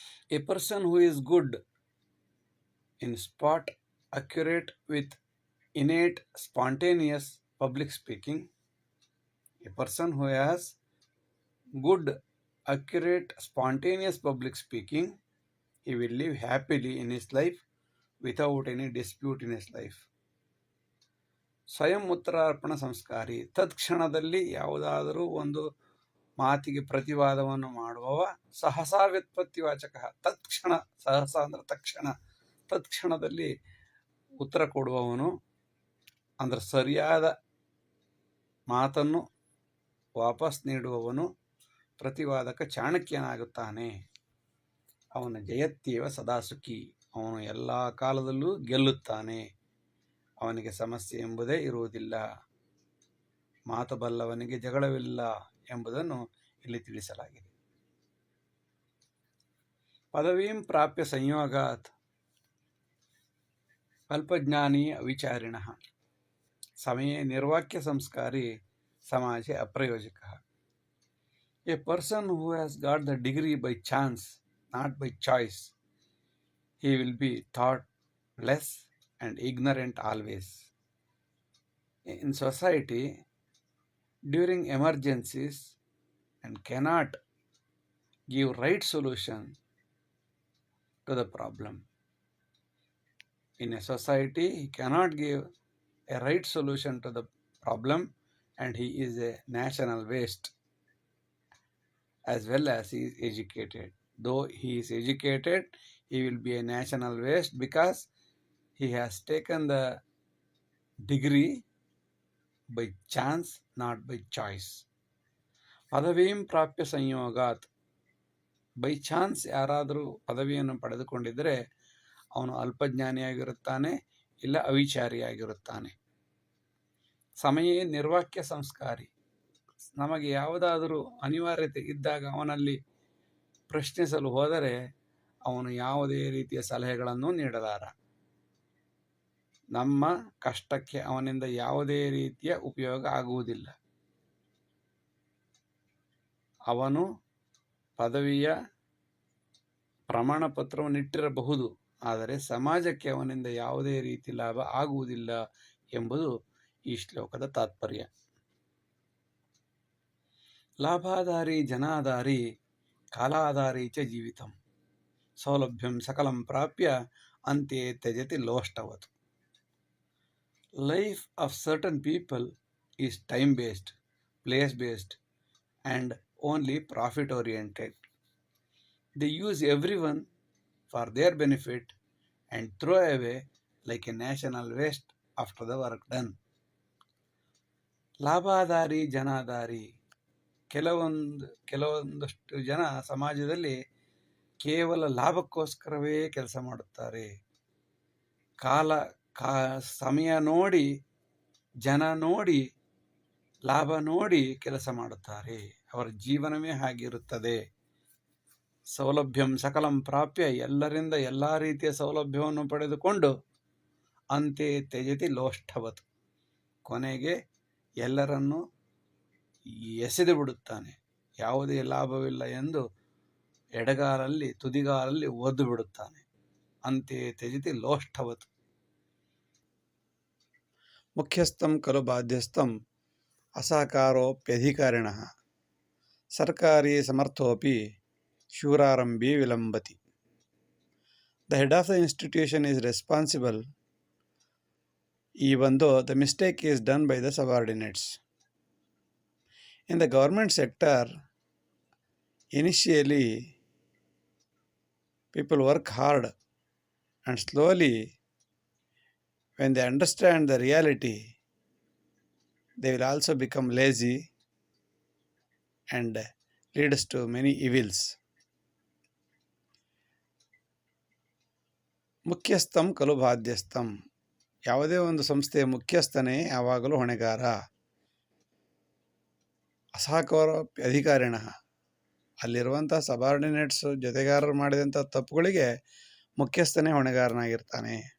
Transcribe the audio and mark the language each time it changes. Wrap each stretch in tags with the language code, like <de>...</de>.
<en>A person who is good in spot, accurate with innate spontaneous public speaking, a person who has good, accurate, spontaneous public speaking, he will live happily in his life without any dispute in his life.</en> <sa>ಸ್ವಯಂ ಉತ್ತರಾರ್ಪಣ ಸಂಸ್ಕಾರಿ,</sa> <kn>ತತ್ಕ್ಷಣದಲ್ಲಿ ಯಾವುದಾದರೂ ಒಂದು ಮಾತಿಗೆ ಪ್ರತಿವಾದವನ್ನು ಮಾಡುವವ.</kn> <sa>ಸಹಸಾ ವ್ಯುತ್ಪತ್ತಿವಾಚಕ,</sa> <kn>ತತ್ಕ್ಷಣ, ಸಹಸ ಅಂದ್ರೆ ತಕ್ಷಣ, ತತ್ಕ್ಷಣದಲ್ಲಿ ಉತ್ತರ ಕೊಡುವವನು, ಅಂದ್ರೆ ಸರಿಯಾದ ಮಾತನ್ನು ವಾಪಸ್ ನೀಡುವವನು ಪ್ರತಿವಾದಕ ಚಾಣಕ್ಯನಾಗುತ್ತಾನೆ. ಅವನ</kn> <sa>ಜಯತ್ಯೇವ ಸದಾ ಸುಖಿ,</sa> <kn>ಅವನು ಎಲ್ಲ ಕಾಲದಲ್ಲೂ ಗೆಲ್ಲುತ್ತಾನೆ. ಅವನಿಗೆ ಸಮಸ್ಯೆ ಎಂಬುದೇ ಇರುವುದಿಲ್ಲ. ಮಾತು ಬಲ್ಲವನಿಗೆ ಜಗಳವಿಲ್ಲ ಎಂಬುದನ್ನು ಇಲ್ಲಿ ತಿಳಿಸಲಾಗಿದೆ.</kn> <sa>ಪದವೀಂ ಪ್ರಾಪ್ಯ ಸಂಯೋಗಾತ್ ಅಲ್ಪಜ್ಞಾನಿ ಅವಿಚಾರಿಣಃ ಸಮಯೇ ನಿರ್ವಾಕ್ಯ ಸಂಸ್ಕಾರಿ ಸಮಾಜೆ ಅಪ್ರಯೋಜಕ.</sa> <en>A person who has got the degree by chance, not by choice, he will be thought less and ignorant always. In society, during emergencies, and cannot give right solution to the problem. In a society, he cannot give a right solution to the problem, and he is a national waste as well as he is educated. Though he is educated, he will be a national waste because he has taken the degree by chance, not by choice.</en> <sa>ಪದವೀಂ ಪ್ರಾಪ್ಯ ಸಂಯೋಗಾತ್,</sa> <en>by chance</en> <kn>ಯಾರಾದರೂ ಪದವಿಯನ್ನು ಪಡೆದುಕೊಂಡಿದ್ದರೆ ಅವನು ಅಲ್ಪಜ್ಞಾನಿಯಾಗಿರುತ್ತಾನೆ, ಇಲ್ಲ ಅವಿಚಾರಿಯಾಗಿರುತ್ತಾನೆ.</kn> <sa>ಸಮಯೇ ನಿರ್ವಾಕ್ಯ ಸಂಸ್ಕಾರಿ,</sa> <kn>ನಮಗೆ ಯಾವುದಾದರೂ ಅನಿವಾರ್ಯತೆ ಇದ್ದಾಗ ಅವನಲ್ಲಿ ಪ್ರಶ್ನಿಸಲು ಹೋದರೆ ಅವನು ಯಾವುದೇ ರೀತಿಯ ಸಲಹೆಗಳನ್ನು ನೀಡಲಾರ. ನಮ್ಮ ಕಷ್ಟಕ್ಕೆ ಅವನಿಂದ ಯಾವುದೇ ರೀತಿಯ ಉಪಯೋಗ ಆಗುವುದಿಲ್ಲ. ಅವನು ಪದವಿಯ ಪ್ರಮಾಣ ಪತ್ರವನ್ನು ಇಟ್ಟಿರಬಹುದು, ಆದರೆ ಸಮಾಜಕ್ಕೆ ಅವನಿಂದ ಯಾವುದೇ ರೀತಿ ಲಾಭ ಆಗುವುದಿಲ್ಲ ಎಂಬುದು ಈ ಶ್ಲೋಕದ ತಾತ್ಪರ್ಯ.</kn> <sa>ಲಾಭಾಧಾರಿ ಜನಾಧಾರಿ ಕಾಲಾಧಾರಿ ಚ ಜೀವಿತಂ ಸೌಲಭ್ಯಂ ಸಕಲಂ ಪ್ರಾಪ್ಯ ಅಂತೆ ತ್ಯಜತಿ ಲೋಷ್ಟವತ್.</sa> <en>Life of certain people is time-based, place-based, and only profit-oriented. They use everyone for their benefit and throw away like a national waste after the work done.</en> <sa>ಲಾಭಾಧಾರಿ ಜನಾಧಾರಿ,</sa> <kn>ಕೆಲವೊಂದಷ್ಟು ಜನ ಸಮಾಜದಲ್ಲಿ ಕೇವಲ ಲಾಭಕ್ಕೋಸ್ಕರವೇ ಕೆಲಸ ಮಾಡುತ್ತಾರೆ. ಸಮಯ ನೋಡಿ, ಜನ ನೋಡಿ, ಲಾಭ ನೋಡಿ ಕೆಲಸ ಮಾಡುತ್ತಾರೆ. ಅವರ ಜೀವನವೇ ಹಾಗಿರುತ್ತದೆ.</kn> <sa>ಸೌಲಭ್ಯಂ ಸಕಲಂ ಪ್ರಾಪ್ಯ,</sa> <kn>ಎಲ್ಲರಿಂದ ಎಲ್ಲ ರೀತಿಯ ಸೌಲಭ್ಯವನ್ನು ಪಡೆದುಕೊಂಡು</kn> <sa>ಅಂತೆ ತ್ಯಜತಿ ಲೋಷ್ಠವತ್,</sa> <kn>ಕೊನೆಗೆ ಎಲ್ಲರನ್ನೂ ಎಸೆದು ಬಿಡುತ್ತಾನೆ. ಯಾವುದೇ ಲಾಭವಿಲ್ಲ ಎಂದು ಎಡಗಾಲಲ್ಲಿ ತುದಿಗಾಲಲ್ಲಿ ಒದ್ದು ಬಿಡುತ್ತಾನೆ.</kn> <sa>ಅಂತೆ ತ್ಯಜತಿ ಲೋಷ್ಠವತ್. ಮುಖ್ಯಸ್ಥಂ ಖಲು ಬಾಧ್ಯಸ್ಥಂ ಅಸಹಕಾರೋಪ್ಯಧಿಕಾರಿಣಃ ಸರ್ಕಾರಿ ಸಮರ್ಥೋಪಿ ಶೂರಾರಂಭಿ ವಿಲಂಬತಿ.</sa> <en>The head of the institution is responsible even though the mistake is done by the subordinates. In the government sector, initially people work hard, and slowly when they understand the reality, they will also become lazy and leads to many evils.</en> <sa>ಮುಖ್ಯಸ್ಥಂ ಖಲು ಬಾಧ್ಯಸ್ಥಂ,</sa> <kn>ಯಾವುದೇ ಒಂದು ಸಂಸ್ಥೆಯ ಮುಖ್ಯಸ್ಥನೇ ಯಾವಾಗಲೂ ಹೊಣೆಗಾರ.</kn> <sa>ಅಸಹಕಾರೋಪ್ಯಧಿಕಾರಿಣ,</sa> <kn>ಅಲ್ಲಿರುವಂಥ subordinates ಜೊತೆಗಾರರು ಮಾಡಿದಂಥ ತಪ್ಪುಗಳಿಗೆ ಮುಖ್ಯಸ್ಥನೇ ಹೊಣೆಗಾರನಾಗಿರ್ತಾನೆ.</kn>